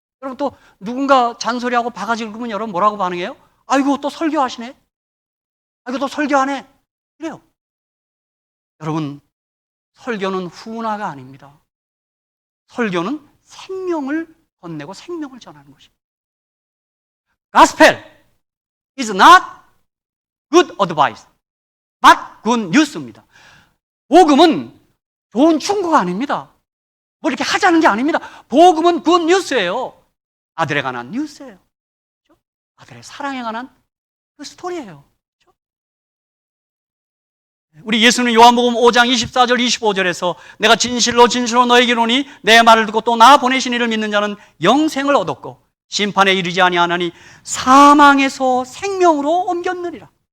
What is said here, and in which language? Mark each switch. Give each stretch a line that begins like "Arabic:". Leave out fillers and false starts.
Korean: 여러분, 또 누군가 잔소리하고 바가지 긁으면 여러분 뭐라고 반응해요? 아이고, 또 설교하시네? 아이고, 또 설교하네? 그래요. 여러분, 설교는 훈화가 아닙니다. 설교는 생명을 건네고 생명을 전하는 것입니다.
English: Gospel is not good advice, but good news
Korean: 입니다. 복음은 좋은 충고가 아닙니다. 뭐 이렇게 하자는 게 아닙니다. 복음은 good news예요. 아들에 관한 뉴스예요. 그렇죠? 아들의 사랑에 관한 그 스토리예요. 그렇죠? 우리 예수님 요한복음 5장 24절 25절에서 내가 진실로 너에게 이르노니 내 말을 듣고 또 나 보내신 이를 믿는 자는 영생을 얻었고 심판에 이르지 아니하나니 사망에서 생명으로 옮겼느니라.